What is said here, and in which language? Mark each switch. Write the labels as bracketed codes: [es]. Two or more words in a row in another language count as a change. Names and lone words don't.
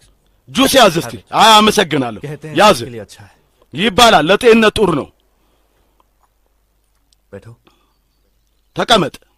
[am] ጁስ ያዝ እስቲ። አይ አመሰግናለሁ። [hi] कहते हैं [am] ያዝ [hi] के लिए अच्छा है। [am] ይባላል። ለጤንነት ጥሩ ነው። [hi] बैठो। [am] ተቀመጥ።